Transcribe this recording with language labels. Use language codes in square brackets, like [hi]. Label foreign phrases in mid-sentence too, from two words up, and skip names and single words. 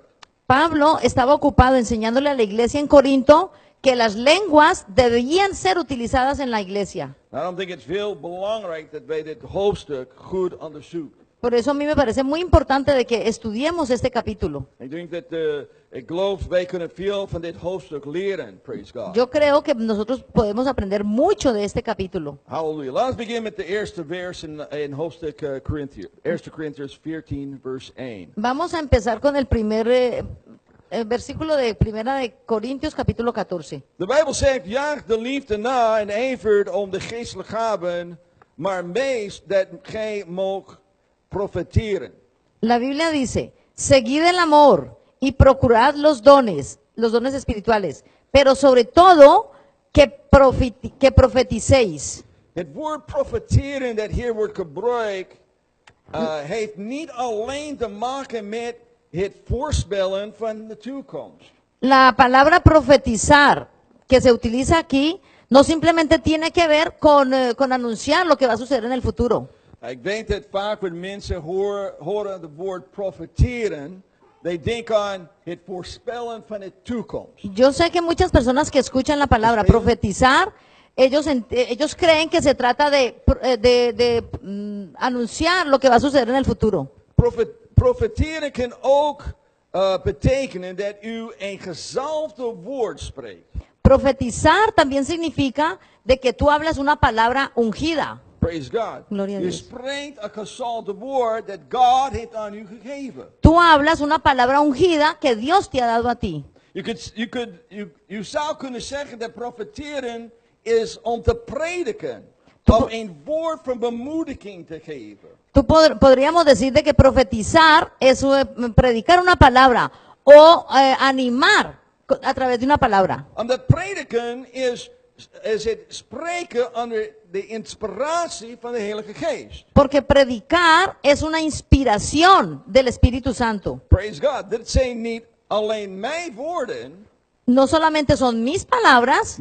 [es] Pablo estaba ocupado enseñándole a la iglesia en Corinto que las lenguas debían ser utilizadas en la iglesia. [nl] Daarom denk ik het heel belangrijk dat wij dit hoofdstuk goed onderzoeken. [es] Por eso a mí me parece muy importante de que estudiemos este capítulo. [nl] Ik denk dat, ik geloof, wij kunnen veel van dit hoofdstuk leren. [en] Praise God. [es] Yo creo que nosotros podemos aprender mucho de este capítulo. Hallelujah. [nl] Laten we beginnen met de eerste vers in hoofdstuk Corinthië. 1 Corinthians 14, vers 1. [es] Vamos a empezar con el primer versículo de Primera de Corintios, capítulo 14. [nl] De Bijbel zegt, jaag de liefde na en ijvert om de geestelijke gaven, maar meest dat gij moogt profeteren. [es] La Biblia dice, seguid el amor y procurad los dones espirituales, pero sobre todo que profeticéis. [nl] Het woord profeteren dat hier wordt gebruikt, heeft niet alleen te maken met het voorspellen van de toekomst. [es] La palabra profetizar que se utiliza aquí no simplemente tiene que ver con anunciar lo que va a suceder en el futuro. [nl] Ik weet dat vaak wanneer mensen horen het woord profeteren, they denken aan het voorspellen van de toekomst. [es] Yo sé que muchas personas que escuchan la palabra profetizar, ellos creen que se trata de anunciar lo que va a suceder en el futuro. [nl] Profeteren kan ook betekenen dat u een gezalfde woord spreekt. [es] Profetizar también significa de que tú hablas una palabra ungida. [en] Praise God. [es] Gloria a [nl] U [es] Dios. [nl] spreekt een gezalfde woord dat God heeft aan u gegeven. [es] Tú hablas una palabra ungida que Dios te ha dado a ti. [nl] U zou kunnen zeggen dat profeteren is om te prediken. Om een woord van bemoediging te geven. [es] Podríamos decir de que profetizar es predicar una palabra o animar a través de una palabra. [nl] Omdat prediken is het spreken onder de inspiratie van de Heilige Geest. [es] Porque predicar es una inspiración del Espíritu Santo. [en] Praise God. [nl] Dit zijn niet alleen mijn woorden, [es] No solamente son mis palabras,